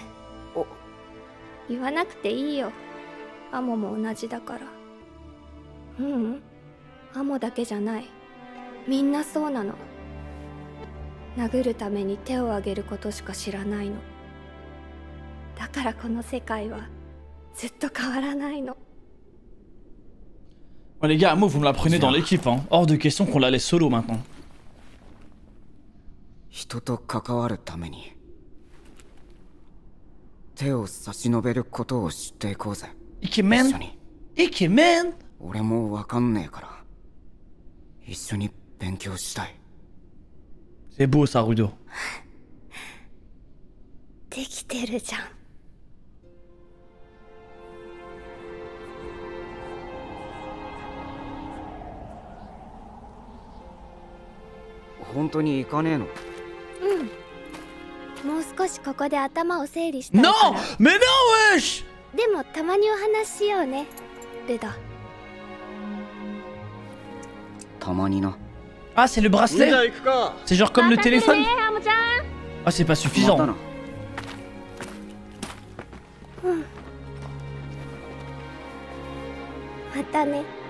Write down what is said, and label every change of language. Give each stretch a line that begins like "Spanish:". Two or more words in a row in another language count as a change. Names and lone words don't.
Japanese: 言わなくていいよ。アモも同じだから。アモだけじゃない。みんなそうなの。殴るために手を挙げることしか知らないの。だからこの世界はずっと変わらないの。
French: Bon, les gars, moi vous me la prenez dans l'équipe, hein. Hors de question qu'on la laisse solo maintenant.
Japanese: 人と関わるために手を差し伸べることを知っていこうぜ。イケメン。イケメン。俺もわかんねえから一緒に勉強したい。
French: C'est beau ça, Rudo.
Japanese: できてるじゃん。本当に行かねえの？もう少しここで頭を整理したいから。
French: Non! Mais non, wesh!
Japanese: でもたまにお話ししようね、ルド。たまにな。
French: Ah, c'est le bracelet? C'est genre comme le téléphone? Ah, c'est pas suffisant.
Japanese: またね。